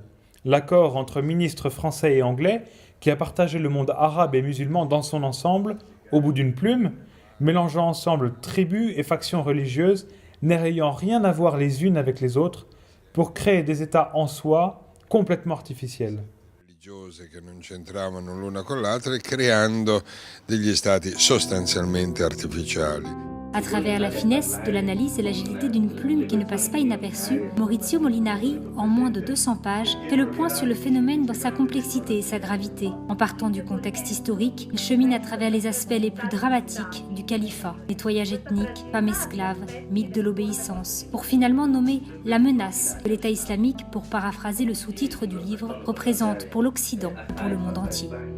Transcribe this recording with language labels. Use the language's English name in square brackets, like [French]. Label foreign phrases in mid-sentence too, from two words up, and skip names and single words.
[French] L'accord entre ministres français et anglais, qui a partagé le monde arabe et musulman dans son ensemble, au bout d'une plume, mélangeant ensemble tribus et factions religieuses, n'ayant rien à voir les unes avec les autres, pour créer des États en soi complètement artificiels. [Italian] Che non c'entravano l'una con l'altra e creando degli stati sostanzialmente artificiali. [French] À travers la finesse de l'analyse et l'agilité d'une plume qui ne passe pas inaperçue, Maurizio Molinari, en moins de 200 pages, fait le point sur le phénomène dans sa complexité et sa gravité. En partant du contexte historique, il chemine à travers les aspects les plus dramatiques du califat, nettoyage ethnique, femmes esclaves, mythe de l'obéissance, pour finalement nommer la menace que l'État islamique, pour paraphraser le sous-titre du livre, représente pour l'Occident et pour le monde entier.